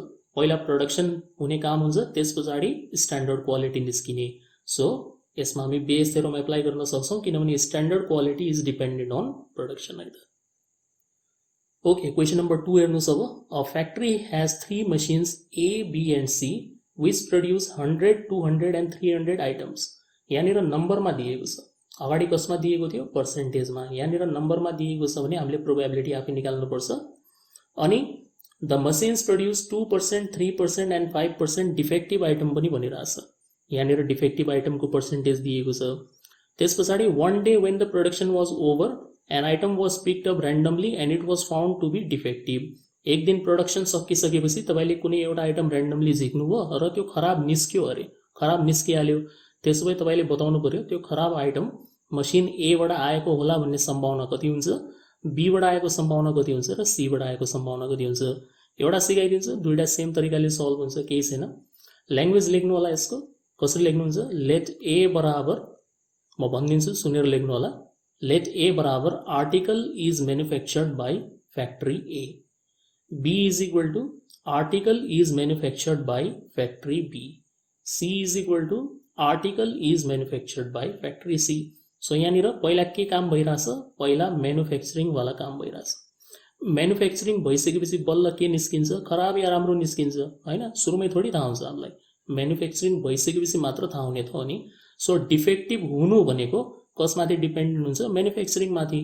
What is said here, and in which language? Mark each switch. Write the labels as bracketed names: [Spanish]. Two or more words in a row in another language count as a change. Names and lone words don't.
[Nepali] पहिला प्रोडक्सन हुने काम हुन्छ, त्यस पछाडि [English] standard quality [Nepali] निस्किने। सो यसमा हामी [English] Bayes theorem apply [Nepali] गर्न सक्छौँ, किनभने [English] standard quality is dependent on production [Nepali] है त। ओके, [English] question number 2 [Nepali] हेर्नुहोस् अब। [English] a factory has 3 machines A B and C which produce 100, 200 and 300 आइटम्स। [Nepali] यहाँनिर नम्बरमा दिएको छ, अगाडि कसमा दिएको थियो, पर्सेन्टेजमा। यहाँनिर नम्बरमा दिएको छ भने हामीले प्रोबेबिलिटी आफै निकाल्नुपर्छ। [English] अनि the machines produce 2%, 3% and 5% defective item [Nepali] पनि भनिरहेछ। यहाँनिर डिफेक्टिभ आइटमको पर्सेन्टेज दिएको छ। त्यस पछाडि [English] one day when the production was over, an item was picked up randomly and it was found to be defective. [Nepali] एक दिन प्रोडक्सन सकिसकेपछि तपाईँले कुनै एउटा आइटम ऱ्यान्डमली झिक्नुभयो र त्यो खराब निस्क्यो अरे, खराब निस्किहाल्यो। त्यसो भए तपाईँले बताउनु पर्यो त्यो खराब आइटम मसिन एबाट आएको होला भन्ने सम्भावना कति हुन्छ, बीबाट आएको सम्भावना कति हुन्छ र सीबाट आएको सम्भावना कति हुन्छ। एउटा सिकाइदिन्छु, दुईटा सेम तरिकाले सल्भ हुन्छ, केही छैन। ल्याङ्ग्वेज लेख्नु होला यसको, कसरी लेख्नुहुन्छ, [English] let A [Nepali] बराबर, म भनिदिन्छु सुनेर लेख्नु होला, [English] let A बराबर article is manufactured by factory A, B is equal to article is manufactured by factory B, C is equal to article is manufactured by factory C. [Nepali] सो यहाँनिर पहिला के काम भइरहेछ, पहिला मैन्युफैक्चरिङ वाला काम भइरहेछ। मैन्युफैक्चरिङ भइसकेपछि बल्ल के निस्किन्छ, खराब या राम्रो निस्किन्छ हैन, सुरुमै थोडी थाहा हुन्छ हामीलाई, मैन्युफैक्चरिङ भइसकेपछि मात्र थाहा हुने त हो नि। सो डिफेक्टिभ हुनु भनेको कसमाथि डिपेन्डेन्ट हुन्छ, मैन्युफैक्चरिङ माथि।